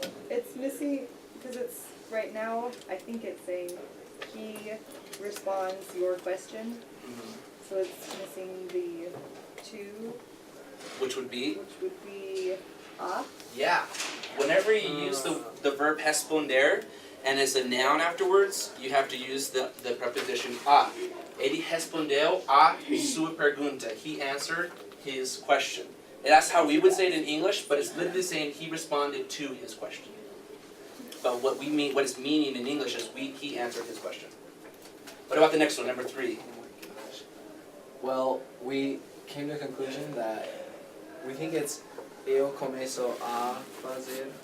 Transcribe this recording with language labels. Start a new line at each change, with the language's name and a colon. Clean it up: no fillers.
English: It's missing, because it's, right now, I think it's saying he responds your question, Mhm. so it's missing the two, Which would be. which would be ah. Yeah. Whenever you use the verb responder and it's a noun afterwards, you have to use the preposition a.
Portuguese: Ele respondeu a sua pergunta.
English: He answered his question. And that's how we would say it in English, but it's literally saying he responded to his question. But what it's meaning in English is he answered his question. What about the next one, number 3? Well, we came to a conclusion that we think it's
Portuguese: eu começo a fazer.